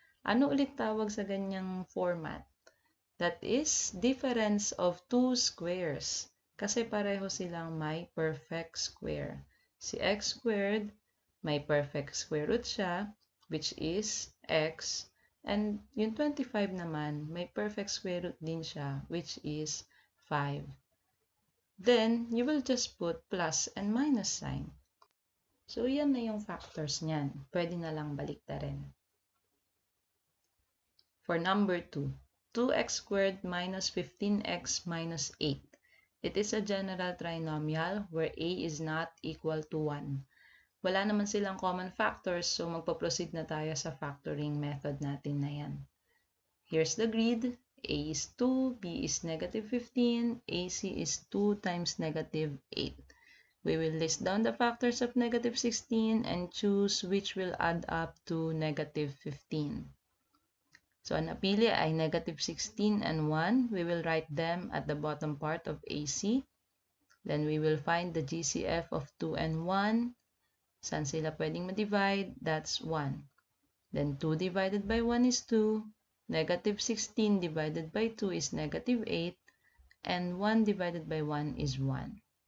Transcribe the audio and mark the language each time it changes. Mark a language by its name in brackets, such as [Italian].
[Filipino] Ano ulit tawag sa ganyang format? [English] That is difference of two squares. [Filipino] Kasi pareho silang may perfect square. Si x squared, may perfect square root siya, [English] which is x. [Filipino] And yung 25 naman, may perfect square root din siya, [English] which is 5. Then, you will just put plus and minus sign. [Filipino] So, yan na yung factors niyan. Pwede na lang baliktarin. [English] For number 2, 2x squared minus 15x minus 8. It is a general trinomial where a is not equal to 1. [Filipino] Wala naman silang common factors, so magpo-proceed na tayo sa factoring method natin na yan. [English] Here's the grid. A is 2, B is negative 15, AC is 2 times negative 8. We will list down the factors of negative 16 and choose which will add up to negative 15. [Filipino] So, ang napili ay negative 16 and 1. [English] We will write them at the bottom part of AC. Then, we will find the GCF of 2 and 1. [Filipino] Saan sila pwedeng ma-divide? [English] That's 1. Then, 2 divided by 1 is 2. Negative 16 divided by 2 is negative 8, and 1 divided by 1 is 1.